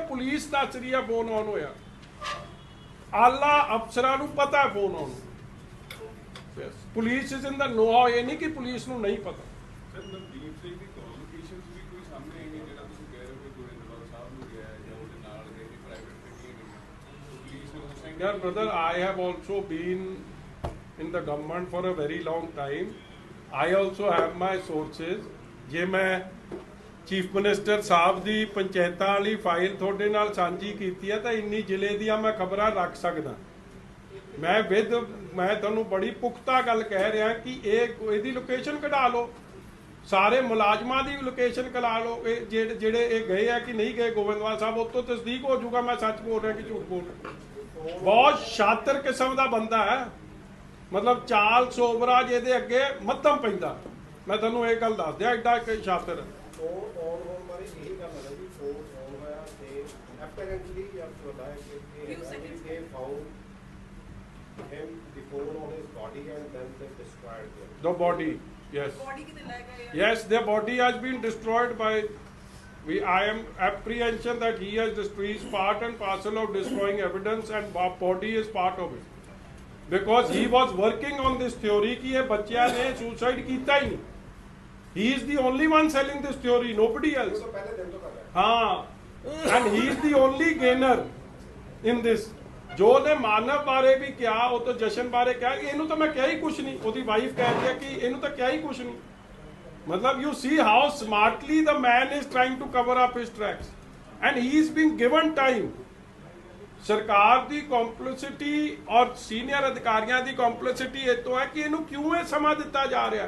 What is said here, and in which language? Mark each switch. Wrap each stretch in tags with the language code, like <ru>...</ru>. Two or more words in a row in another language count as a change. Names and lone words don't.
<pa>ਪੁਲਿਸ ਦੱਸ ਰਹੀ ਆ ਫੋਨ ਆਨ ਹੋਇਆ, ਆਲਾ ਅਫਸਰਾਂ ਨੂੰ ਪਤਾ ਫੋਨ ਆਨ,</pa> <en>police is in the know how,</en> <pa>ਇਹ ਨਹੀਂ ਕਿ ਪੁਲਿਸ ਨੂੰ ਨਹੀਂ ਪਤਾ। ਸਰ ਨਵਦੀਪ ਸਿੰਘ ਦੀ ਕਮਿਊਨੀਕੇਸ਼ਨ ਵੀ ਕੋਈ ਸਾਹਮਣੇ ਆਈ ਨਹੀਂ, ਜਿਹੜਾ ਤੁਸੀਂ ਕਹਿ ਰਹੇ ਹੋ ਕਿ ਗੋਇੰਦਵਾਲ ਸਾਹਿਬ ਨੂੰ ਗਿਆ ਜਾਂ ਉਹਦੇ ਨਾਲ ਦੇ ਪ੍ਰਾਈਵੇਟ ਗੱਡੀਆਂ ਗਈਆਂ, ਪੁਲਿਸ ਨੂੰ ਉਸ ਟਾਈਮ। ਯਾਰ ਬ੍ਰਦਰ,</pa> <en>I have also been in the government for a very long time. I also have my sources.</en> <pa>ਜੇ ਮੈਂ ਚੀਫ ਮਿਨਿਸਟਰ ਸਾਹਿਬ ਦੀ ਪੰਚਾਇਤਾਂ ਵਾਲੀ ਫਾਈਲ ਤੁਹਾਡੇ ਨਾਲ ਸਾਂਝੀ ਕੀਤੀ ਹੈ ਤਾਂ ਇੰਨੀ ਜ਼ਿਲ੍ਹੇ ਦੀਆਂ ਮੈਂ ਖਬਰਾਂ ਰੱਖ ਸਕਦਾ। ਮੈਂ ਤੁਹਾਨੂੰ ਬੜੀ ਪੁਖਤਾ ਗੱਲ ਕਹਿ ਰਿਹਾ ਕਿ ਇਹਦੀ ਲੋਕੇਸ਼ਨ ਕਢਾ ਲਓ, ਸਾਰੇ ਮੁਲਾਜ਼ਮਾਂ ਦੀ ਲੋਕੇਸ਼ਨ ਕਢਾ ਲਓ, ਇਹ ਜਿਹੜੇ ਇਹ ਗਏ ਆ ਕਿ ਨਹੀਂ ਗਏ ਗੋਬਿੰਦਵਾਲ ਸਾਹਿਬ, ਉਹ ਤੋਂ ਤਸਦੀਕ ਹੋ ਜਾਊਗਾ ਮੈਂ ਸੱਚ ਬੋਲ ਰਿਹਾ ਕਿ ਝੂਠ ਬੋਲ ਰਿਹਾ। ਬਹੁਤ ਸ਼ਾਤਰ ਕਿਸਮ ਦਾ ਬੰਦਾ ਹੈ, ਮਤਲਬ ਚਾਲ ਸੋਬਰਾ ਜਿਹਦੇ ਅੱਗੇ ਮੱਧਮ ਪੈਂਦਾ। ਮੈਂ ਤੁਹਾਨੂੰ ਇਹ ਗੱਲ ਦੱਸ ਦਿਆਂ, ਐਡਾ ਸ਼ਾਤਰ ਹੈ। ਫੋਨ ਆਨ ਹੋਣ ਬਾਰੇ ਇਹੀ ਗੱਲ ਹੈ ਜੀ, ਫੋਨ ਆਨ ਹੋਇਆ ਤੇ ਐਪਰੈਂਟਲੀ ਯਾਰ ਤੁਹਾਡਾ ਕਿ</pa> <en>found him the phone on his body and then they destroyed him. The body, yes.</en> <pa>ਬੋਡੀ ਕਿਤੇ ਲੈ ਗਏ ਆ?</pa> <en>Yes, their body has been destroyed by. I am apprehension that he has destroyed, is part and parcel of destroying evidence, and body is part of it. Because he was working on this theory</en> <hi>कि ये बच्चा ने</hi> <en>suicide</en> <hi>कीता ही नहीं.</hi> <en>He is the only one selling this theory, nobody else.</en> <hi>तो पहले दिन तो कर रहा है। हाँ,</hi> <en>and he is the only gainer in this.</en> <pa>ਜੋ ਨੇ ਮਾਨਵ ਬਾਰੇ ਵੀ ਕਿਹਾ, ਉਹ ਤਾਂ ਜਸ਼ਨ ਬਾਰੇ ਕਿਹਾ ਕਿ ਇਹਨੂੰ ਤਾਂ ਮੈਂ ਕਿਹਾ ਹੀ ਕੁਛ ਨਹੀਂ, ਉਹਦੀ ਵਾਈਫ ਕਹਿੰਦੀ ਹੈ ਕਿ ਇਹਨੂੰ ਤਾਂ ਕਿਹਾ ਹੀ ਕੁਛ ਨਹੀਂ।</pa> <en>ਮਤਲਬ you see how smartly the man is trying to cover up his tracks and he is being given time.</en> <pa>ਸਰਕਾਰ ਦੀ ਕੰਪਲਿਸਿਟੀ ਔਰ ਸੀਨੀਅਰ ਅਧਿਕਾਰੀਆਂ ਦੀ ਕੰਪਲਿਸਿਟੀ ਇਹ ਤੋਂ ਹੈ ਕਿ ਇਹਨੂੰ ਕਿਉਂ ਇਹ ਸਮਾਂ ਦਿੱਤਾ ਜਾ ਰਿਹਾ।</pa>